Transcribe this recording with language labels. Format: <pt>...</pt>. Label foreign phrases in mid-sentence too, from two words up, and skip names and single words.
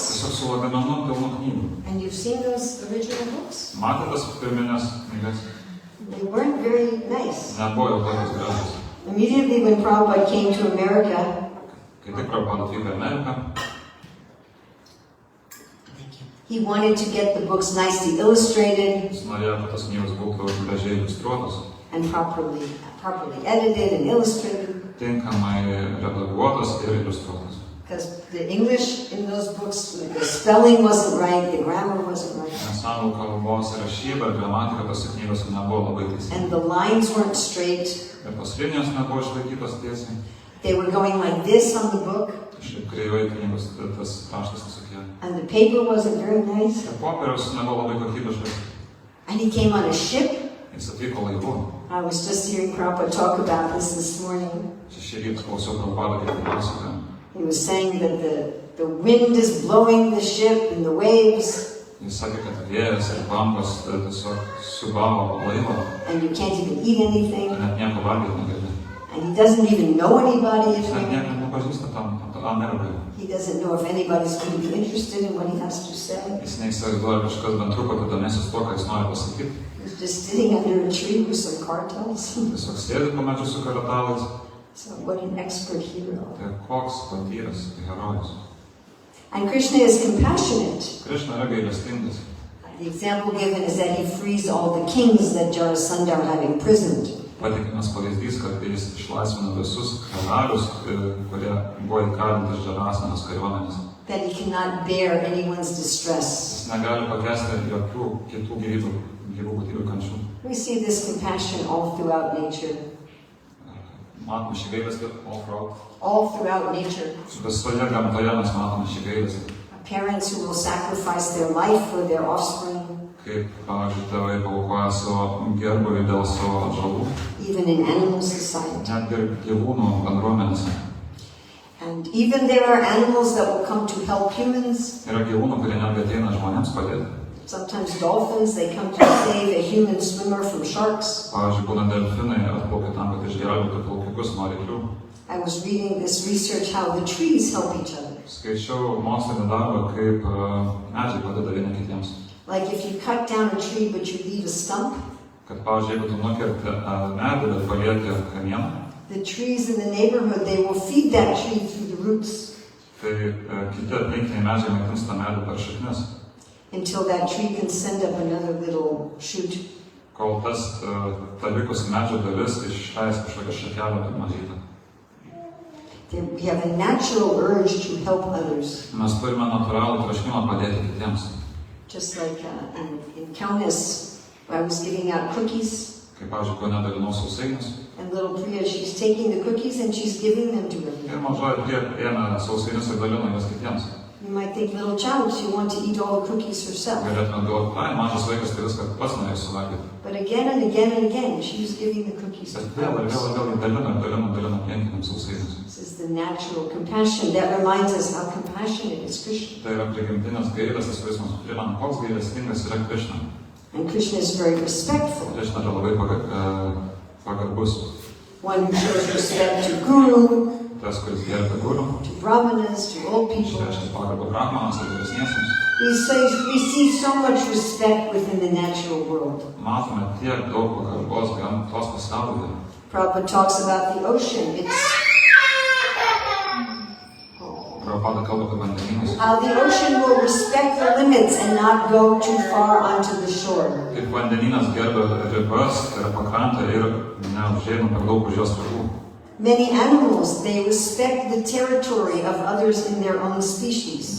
<lt>Tiesiog su lagaminu pilnu knygų.</lt> <en>And you've seen those original books?</en> <lt>Matė tas pirminės knygas?</lt> <en>They weren't very nice.</en> <lt>Nebuvo jau tokios gražios.</lt> <en>Immediately when Prabhupada came to America,</en> <lt>Kai tik Prabhupada atvyko į Ameriką,</lt> <en>he wanted to get the books nicely illustrated</en> <lt>jis norėjo, kad tos knygos būtų gražiai iliustruotos,</lt> <en>and properly edited and illustrated.</en> <lt>tinkamai redaguotos ir iliustruotos.</lt> <en>Because the English in those books, the spelling wasn't right, the grammar wasn't right,</en> <lt>Nes anglų kalbos rašyba ir gramatika tose knygose nebuvo labai teisinga.</lt> <en>and the lines weren't straight.</en> <lt>Ir tos linijos nebuvo išlaikytos tiesiai.</lt> <en>They were going like this on the book,</en> <lt>Šiaip kreivai knygos tas raštas visokie.</lt> <en>and the paper wasn't very nice.</en> <lt>Ir popieriaus nebuvo labai kokybiškas.</lt> <en>And he came on a ship.</en> <lt>Jis atvyko laivu.</lt> <en>I was just hearing Prabhupada talk about this morning.</en> <lt>Šį rytą klausiau Prabhupadą, kaip tai pasakoja.</lt> <en>He was saying that the wind is blowing the ship and the waves,</en> <lt>Jis sakė, kad vėjas ir bangos tiesiog subavo laivą</lt> <en>and you can't even eat anything.</en> <lt>ir net nieko valgyti negali.</lt> <en>And he doesn't even know anybody.</en> <lt>Jis net nieko nepažįsta tam Amerikoje.</lt> <en>He doesn't know if anybody's going to be interested in what he has to say.</en> <lt>Jis neįsivaizduoja kažkas bent truputį domėsis tuo, ką jis nori pasakyti.</lt> <en>He's just sitting under a tree with some cartels.</en> <lt>Tiesiog sėdi po medžiu su karatalais.</lt> <en>So what an expert hero.</en> <lt>Tai koks patyręs herojus.</lt> <en>And Krishna is compassionate.</en> <lt>Krishna yra gailestingas.</lt> <en>The example given is that he frees all the kings that Jarasandha had imprisoned.</en> <lt>Patikimas pavyzdys, kad jis išlaisvino visus karalius, kurie buvo įkalinti iš Džarasanos kariuomenės.</lt> <en>That he cannot bear anyone's distress.</en> <lt>Jis negali pakęsti jokių kitų gyvų būtybių kančių.</lt> <en>We see this compassion all throughout nature.</en> <lt>Matome šį gailestį</lt> <en>All throughout nature.</en> <lt>visoje gamtoje mes matome šį gailestį.</lt> <en>Parents who will sacrifice their life for their offspring.</en> <lt>Kaip, pavyzdžiui, tėvai paaukoja savo gerbūvį dėl savo atžalų.</lt> <en>Even in animal society.</en> <lt>Net ir gyvūnų bendruomenėse.</lt> <en>And even there are animals that will come to help humans.</en> <lt>Yra gyvūnų, kurie netgi ateina žmonėms padėti.</lt> <en>Sometimes dolphins, they come to save a human swimmer from sharks.</en> <lt>Pavyzdžiui, būna delfinai atplaukia tam, kad išgelbėtų plaukikus nuo ryklių.</lt> <en>I was reading this research how the trees help each other.</en> <lt>Skaičiau mokslinį darbą, kaip medžiai padeda vieni kitiems.</lt> <en>Like if you cut down a tree but you leave a stump,</en> <lt>Kad, pavyzdžiui, jeigu tu nukerti medį, bet palieki kamieną,</lt> <en>the trees in the neighborhood, they will feed that tree through the roots</en> <lt>tai kiti aplinkiniai medžiai maitins tą medį per šaknis,</lt> <en>until that tree can send up another little shoot.</en> <lt>kol ta likusi medžio dalis išleis kažkokią šakelę per mažytę.</lt> <en>We have a natural urge to help others.</en> <lt>Mes turime natūralų troškimą padėti kitiems.</lt> <en>Just like in Kaunas, I was giving out cookies,</en> <lt>Kaip, pavyzdžiui, Kaune dalinau sausainius.</lt> <en>and little Priya, she's taking the cookies and she's giving them to</en> <lt>Ir</lt> <en>everyone.</en> <lt>mažoji Priya ėmė sausainius ir dalino juos kitiems.</lt> <en>You might think, little child, she wants to eat all the cookies herself.</en> <lt>Galėtume galvoti, ai, mažas vaikas tai viską pats norėjo suvalgyti.</lt> <en>But again and again and again, she was giving the cookies to</en> <lt>Bet vėl ir</lt> <en>others.</en> <lt>vėl dalino aplinkiniams sausainius.</lt> <en>This is the natural compassion that reminds us how compassionate is Krishna.</en> <lt>Tai yra prigimtinės gailestis, kuris mums primena, koks gailestingas yra Krishna.</lt> <en>And Krishna is very respectful.</en> <lt>Krishna yra labai pagarbus.</lt> <en>One who shows respect to Guru,</en> <lt>Tas, kuris gerbia guru,</lt> <en>to Brahmanas, to old people.</en> <lt>išreiškia pagarbą brahmanams ir vyresniesiems.</lt> <en>We see so much respect within the natural world.</en> <lt>Matome tiek daug pagarbos gamtos pasaulyje.</lt> <en>Prabhupada talks about the ocean.</en> <lt>Prabhupada kalba apie vandenynus.</lt> <en>How the ocean will respect the limits and not go too far onto the shore.</en> <lt>Kaip vandenynas gerbia ribas, tai yra pakrantę ir neužeina per daug už jos ribų.</lt> <en>Many animals, they respect the territory of others in their own species.</en>